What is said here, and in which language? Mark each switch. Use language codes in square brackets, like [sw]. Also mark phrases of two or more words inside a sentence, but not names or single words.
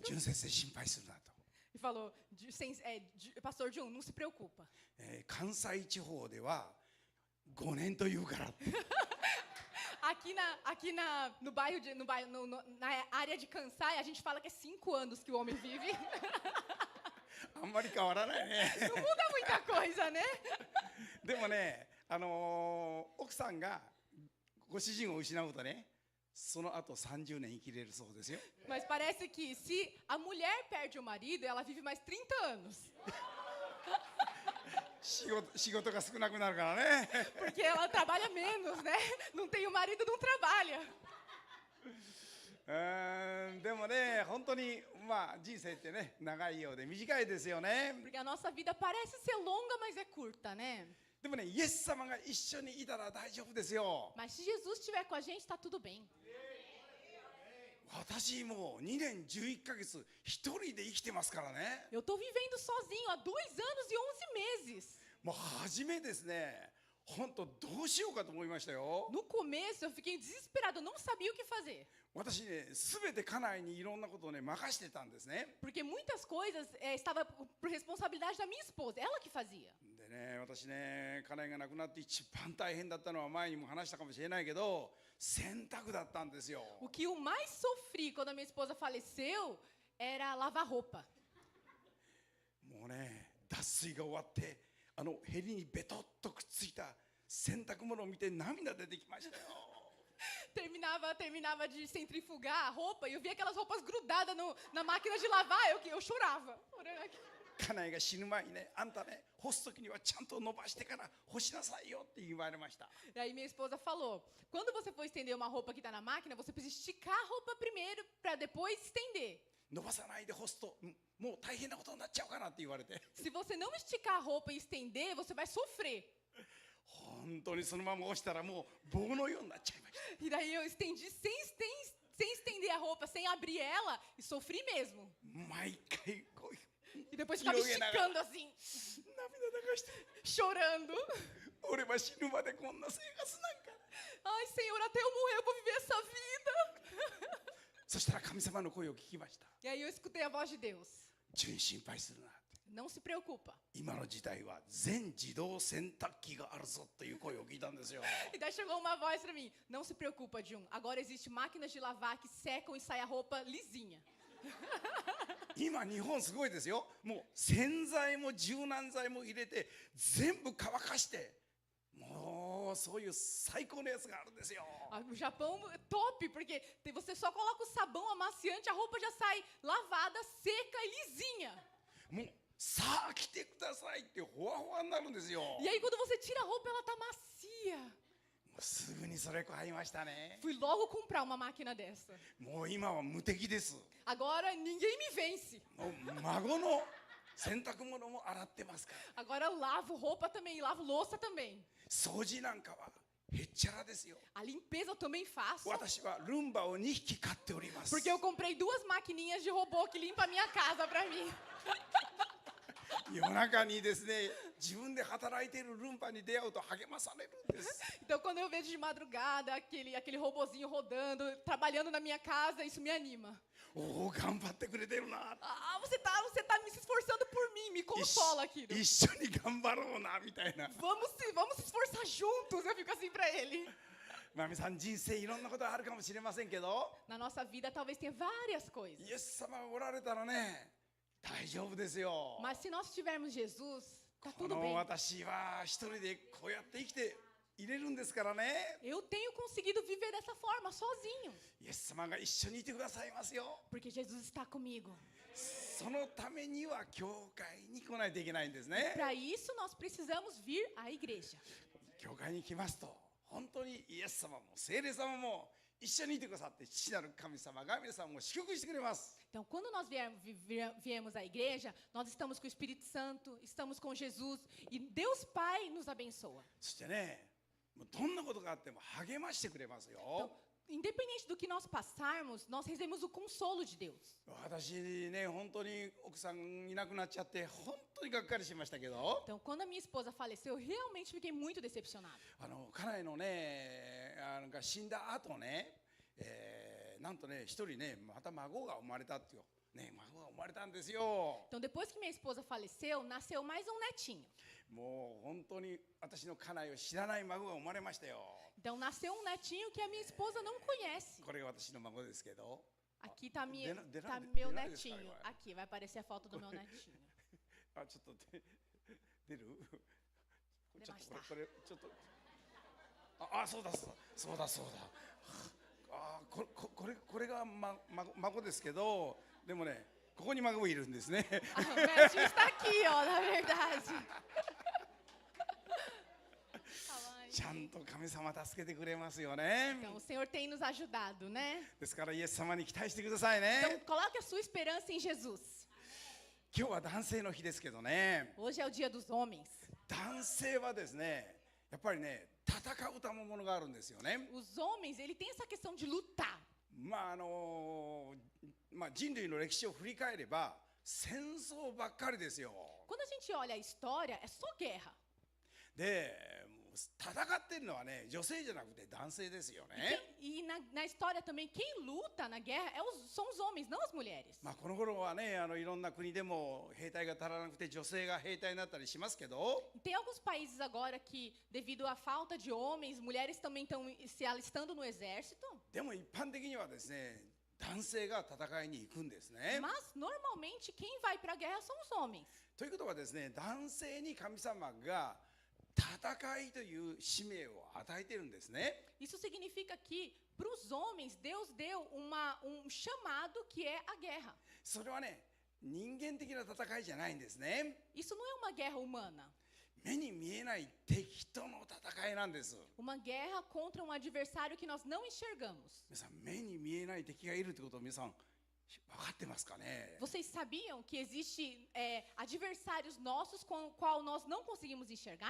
[ja] 純先生心配するなと。 [pt] e falou, Pastor Jun, não se preocupa. [ja] 関西地方では5年というから。 [pt] No bairro, na área de Kansai, a gente fala que é 5 anos que o homem vive. [ja] あんまり変わらないね。 [pt] Não muda muita coisa, né? [ja] でもね、奥さんがご主人を失うとね、その後30年生きれるそうですよ。 [pt] Mas parece que se a mulher perde o marido, ela vive mais 30 anos. [ja] 仕事が少なくなるからね。 [pt] Porque ela trabalha menos, né? Não tem o marido, não trabalha. [ja] でもね、本当にまあ人生ってね、長いようで短いですよね。 [pt] Porque a nossa vida parece ser longa, mas é curta, né? [ja] でもね、イエス様が一緒にいたら大丈夫ですよ。 [pt] Mas se Jesus estiver com a gente, tá tudo bem. [ja] 私もう2年11ヶ月一人で生きてますからね。 [pt] Eu tô vivendo sozinho há 2 anos e 11 meses. [ja] もう初めですね、本当どうしようかと思いましたよ。 [pt] No começo, eu fiquei desesperada, eu não sabia o que fazer. [ja] 私ね、すべて家内にいろんなことをね、任してたんですね。 [pt] Porque muitas coisas estava por responsabilidade da minha esposa, ela que fazia. [ja] でね、私ね、家内が亡くなって一番大変だったのは前にも話したかもしれないけど、洗濯だったんですよ。 [pt] O que eu mais sofri quando a minha esposa faleceu era lavar roupa. [ja] もうね、脱水が終わって、ヘリにベトッとくっついた洗濯物を見て涙出てきましたよ。 [pt] Terminava de centrifugar a roupa e eu via aquelas roupas grudadas na máquina de lavar, eu chorava. [ja] 家内が死ぬ前にね、あんたね、干すときにはちゃんと伸ばしてから干しなさいよって言われました。 [pt] E aí minha esposa falou, quando você for estender uma roupa que está na máquina, você precisa esticar a roupa primeiro para depois estender. [ja] 伸ばさないで干すと、もう大変なことになっちゃうかなって言われて。 [pt] Se você não esticar a roupa e estender, você vai sofrer. [ja] 本当にそのまま干したらもう棒のようになっちゃいました。 [pt] E daí eu estendi sem estender a roupa, sem abrir ela, e sofri mesmo. [ja] 毎回こういう [pt] E depois ficava esticando assim, [ja] 涙流して、 [pt] chorando. [ja] 俺は死ぬまでこんな生活なんか。 [pt] Ai, Senhor, até eu morrer eu vou viver essa vida. [ja] そしたら神様の声を聞きました。 [pt] E aí eu escutei a voz de Deus. [ja] 純心配するな。 [pt] Não se preocupa. [ja] 今の時代は全自動洗濯機があるぞという声を聞いたんですよ。 [pt] E daí chegou uma voz pra mim. Não se preocupa, Jun. Agora existe máquinas de lavar que secam e sai a roupa lisinha. [ja] 今日本すごいですよ。もう洗剤も柔軟剤も入れて全部乾かして、もうそういう最高のやつがあるんですよ。 [pt] O Japão é top, porque você só coloca o sabão amaciante, a roupa já sai lavada, seca e lisinha. [ja] もうさあ来てくださいってほわほわになるんですよ。 [pt] E aí quando você tira a roupa, ela tá macia. [ja] もうすぐにそれ買いましたね。 [pt] Fui logo comprar uma máquina dessa. [ja] もう今は無敵です。 [pt] Agora ninguém me vence. [ja] もう孫の洗濯物も洗ってますから。 [pt] Agora eu lavo roupa também, lavo louça também. [ja] 掃除なんかはへっちゃらですよ。 [pt] A limpeza eu também faço. [ja] 私はルンバを2匹買っております。 [pt] Porque eu comprei 2 maquininhas de robô que limpa a minha casa pra mim. [ja] 夜中にですね、自分で働いているルンバに出会うと励まされるんです。 [pt] Então quando eu vejo de madrugada aquele robozinho rodando, trabalhando na minha casa, isso me anima. [ja] おお、頑張ってくれてるな。 [pt] Ah, você tá se esforçando por mim, me consola, Kiro. [ja] 一緒に頑張ろうなみたいな。 [pt] Vamos se esforçar juntos, eu fico assim pra ele. [ja] まみさん、人生いろんなことあるかもしれませんけど、 [pt] Na nossa vida talvez tenha várias coisas. [ja] イエス様がおられたらね、大丈夫ですよ。 [pt] Mas se nós tivermos Jesus, tá こ tudo の bem. [ja] 私は一人でこうやって生きていれるんですからね。 [pt] Eu tenho conseguido viver dessa forma, sozinho. [ja] イエス様が一緒にいてくださいますよ。 [pt] Porque Jesus está comigo. [ja] そのためには教会に来ないといけないんですね。 [pt] Para isso, nós precisamos vir à igreja. [ja] 教会に来ますと、本当にイエス様も聖霊様も一緒にいてくださって、父なる神様が皆さんを祝福してくれます。 [pt] Então, quando nós viemos à igreja, nós estamos com o Espírito Santo, estamos com Jesus e Deus Pai nos abençoa. [ja] そしてね、もうどんなことがあっても励ましてくれますよ。 [pt] Então, independente do que nós passarmos, nós recebemos o consolo de Deus. [ja] 私ね、本当に奥さんいなくなっちゃって本当にがっかりしましたけど、 [pt] Então, quando a minha esposa faleceu, eu realmente fiquei muito decepcionada. [ja] 家内のね、が死んだ後ね、 なんとね、一人ね、また孫が生まれたってよ。ね、孫が生まれたんですよ。 [pt] Então, depois que minha esposa faleceu, nasceu mais um netinho. [ja] もう本当に私の家内を知らない孫が生まれましたよ。 [pt] Então, nasceu um netinho que a minha esposa não conhece. [ja] これが私の孫ですけど。 [pt] Aqui tá, De- de- tá de- meu de- de- netinho. de- Aqui, vai aparecer a foto do meu netinho. [ja] あ、ちょっと出る？ちょっとこれちょっと。あ、そうだ。あ、これが孫ですけど、でもね、ここに孫いるんですね。 [pt] Ah, o netinho está aqui, ó, na verdade. [ja] ちゃんと神様助けてくれますよね。 [pt] Então, o Senhor tem nos ajudado, né? [ja] ですからイエス様に期待してください [pt] Então, [ja] ね。 [pt] coloque a sua esperança em Jesus. [ja] 今日は男性の日ですけどね。 [pt] Hoje é o dia dos homens. [ja] 男性はですね、やっぱりね、戦うたものがあるんですよね。 [pt] Os homens, ele tem essa questão de lutar. [ja] 人類の歴史を振り返れば戦争ばっかりですよ。 [pt] Quando a gente olha a história, é só guerra. [ja] で、戦ってるのはね、女性じゃなくて男性ですよね。 [pt] E na história também, quem luta na guerra são os homens, não as mulheres. [ja] この頃はね、いろんな国でも兵隊が足らなくて女性が兵隊になったりしますけど、 [pt] Tem alguns países agora que, devido à falta de homens, mulheres também estão se alistando no exército. [ja] でも一般的にはですね、男性が戦いに行くんですね。 [pt] Mas, normalmente, quem vai para a guerra são os homens. [ja] ということはですね、男性に神様が戦いという使命を与えているんですね。 [pt] Isso significa que, para os homens, Deus deu chamado que é a guerra. [ja] それはね、人間的な戦いじゃないんですね。 [pt] Isso não é uma guerra humana. [ja] 目に見えない敵との戦いなんです。 [pt] Uma guerra contra um adversário que nós não enxergamos. [ja] 皆さん、目に見えない敵がいるってことを皆さん分かってますかね。 [pt] Vocês sabiam que existem adversários nossos com o qual nós não conseguimos enxergar?